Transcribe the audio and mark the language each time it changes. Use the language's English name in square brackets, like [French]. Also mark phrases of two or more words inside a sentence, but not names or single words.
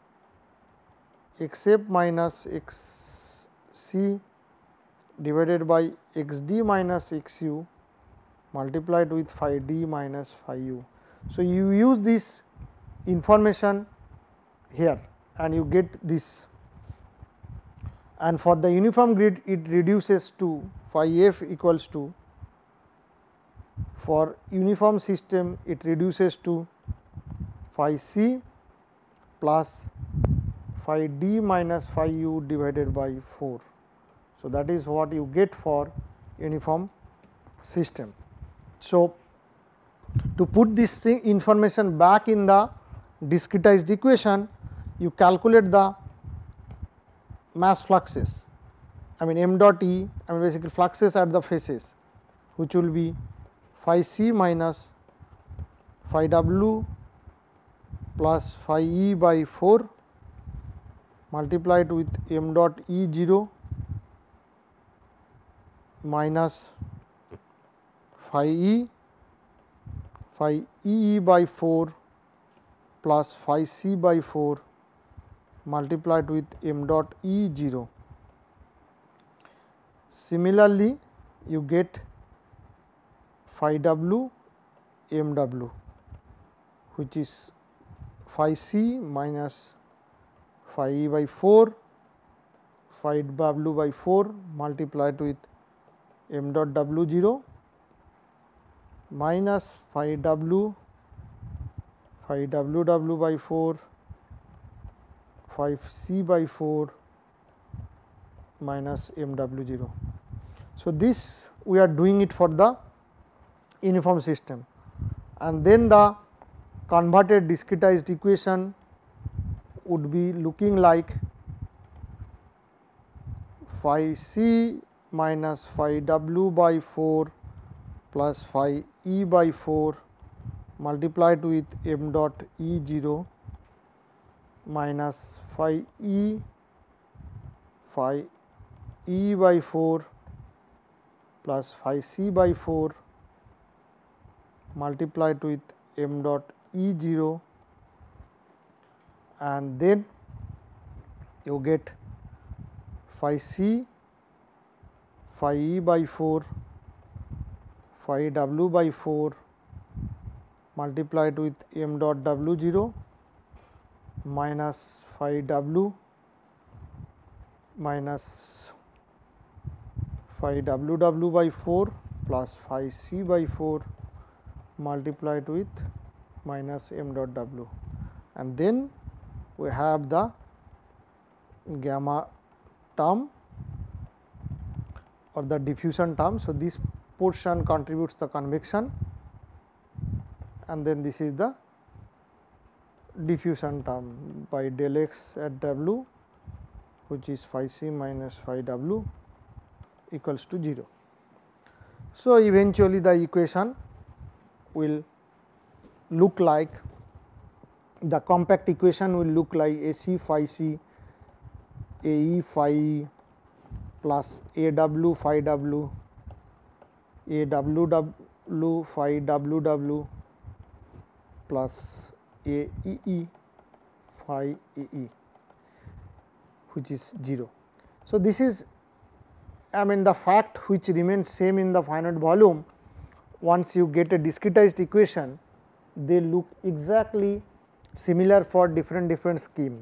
[English] x f minus x c divided by x d minus x u multiplied with phi d minus phi u. So, you use this information here and you get this, and for the uniform grid it reduces to phi f equals to, for uniform system it reduces to phi c plus phi d minus phi u divided by 4. So, that is what you get for uniform system. So, to put this information back in the discretized equation, you calculate the mass fluxes, I mean m dot E, I mean basically fluxes at the faces, which will be phi c minus phi w plus phi E by 4 multiplied with m dot E 0 minus phi E by 4 plus phi c by 4 multiplied with m dot E 0. Similarly, you get phi w m w, which is phi c minus phi E by 4 phi w by 4 multiplied with m dot w 0 minus phi w by 4 phi c by 4 minus m w 0. So, this we are doing it for the uniform system, and then the converted discretized equation would be looking like phi c minus phi w by 4 plus phi E by 4 multiplied with m dot E 0 minus phi E by 4 plus phi c by 4 multiplied with m dot E 0, and then you get phi c phi E by 4 phi w by 4 multiplied with m dot w 0 minus phi w minus phi w by 4 plus phi c by 4 multiplied with minus m dot w, and then we have the gamma term or the diffusion term. So, this portion contributes the convection, and then this is the diffusion term by del x at w, which is phi c minus phi w equals to 0. So, eventually the equation will look like, the compact equation will look like A c phi c, A e phi e plus A w phi w, A w w phi w w plus A e e phi e e, which is 0. So, this is, I mean, the fact which remains same in the finite volume. Once you get a discretized equation, they look exactly similar for different schemes.